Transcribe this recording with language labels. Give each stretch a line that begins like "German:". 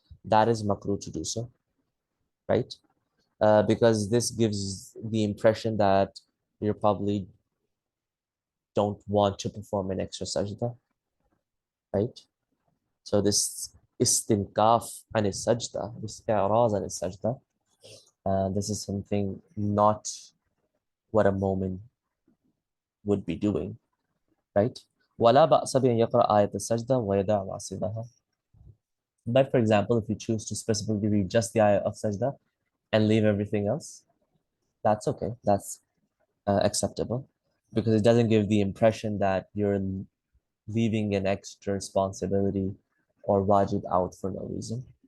English: That is makruh to do so, right? Because this gives the impression that you probably don't want to perform an extra sajda, right? So this istinkaf and sajda, this i'raz and sajda, this is something not what a moment would be doing, right?
Arabic: ولا بأس بأن يقرأ آية السجدة ويدع ما سواها.
English: But for example, if you choose to specifically read just the ayah of sajda and leave everything else, that's okay. That's acceptable, because it doesn't give the impression that you're leaving an extra responsibility or wajib out for no reason.